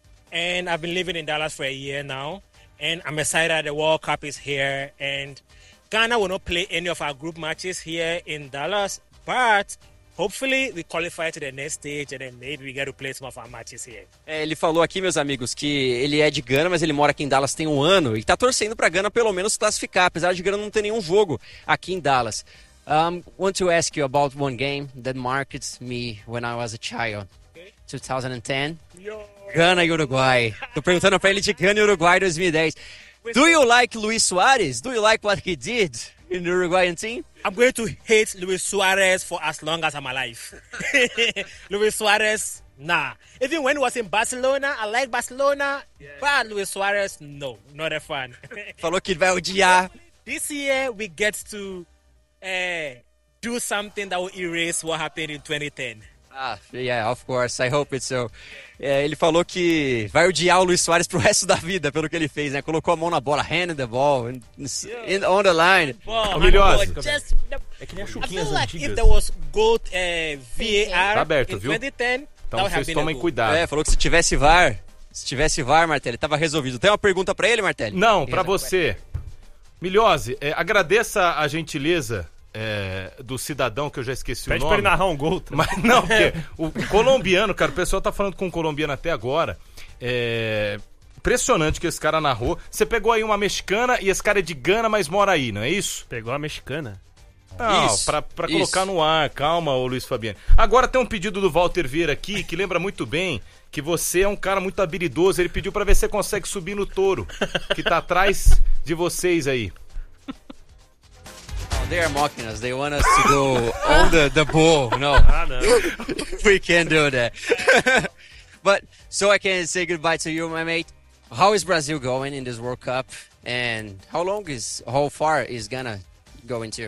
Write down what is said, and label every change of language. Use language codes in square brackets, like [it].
[en] And I've been living in Dallas for a year now. And I'm excited that the World Cup is here. And Ghana will not play any of our group matches here in Dallas, but hopefully we qualify to the next stage and then maybe we get to play some of our matches here. [pt] Ele falou aqui, meus amigos, que ele é de Ghana, mas ele mora aqui em Dallas tem um ano e tá torcendo pra Ghana pelo menos classificar, apesar de Ghana não ter nenhum jogo aqui em Dallas. [en] Want to ask you about one game that marked me when I was a child. [pt] Okay. 2010. Ghana e Uruguai. Tô perguntando pra ele de Ghana e Uruguai 2010. [en] Do you like Luis Suarez? Do you like what he did in the Uruguayan team? I'm going to hate Luis Suarez for as long as I'm alive. Luis Suarez, nah. Even when he was in Barcelona, I like Barcelona. Yeah. But Luis Suarez, no. Not a fan. [pt] Falou que vai odiar. [en] This year, we get to do something that will erase what happened in 2010. Yeah, of course, I hope it's so. [pt] Ele falou que vai odiar o Luis Suarez pro resto da vida, pelo que ele fez, né? Colocou a mão na bola, [en] hand in the ball, in, on the line. [pt] Maravilhoso. É que nem as chuquinhas [en] like [pt] antigas. [en] If there was gold, VAR [pt] tá aberto, [en] in 2010, [pt] viu? Então vocês tomem cuidado. Falou que se tivesse VAR, Martelli, tava resolvido. Tem uma pergunta pra ele, Martelli? Não, pra você. Milhose, agradeça a gentileza. Do cidadão que eu já esqueci. Pede o nome. Pede pra ele narrar um gol. Mas não, porque o colombiano, cara, o pessoal tá falando com um colombiano até agora. É impressionante que esse cara narrou. Você pegou aí uma mexicana e esse cara é de Gana, mas mora aí, não é isso? Pegou a mexicana? Não, isso, pra isso. Colocar no ar. Calma, ô Luiz Fabiano. Agora tem um pedido do Walter Vieira aqui, que lembra muito bem que você é um cara muito habilidoso. Ele pediu pra ver se você consegue subir no touro que tá atrás de vocês aí. [en] They are mocking us. They want us to go on the bull. No. We can't do that. But so I can say goodbye to you, my mate. How is Brazil going in this World Cup? And how far is Ghana going to?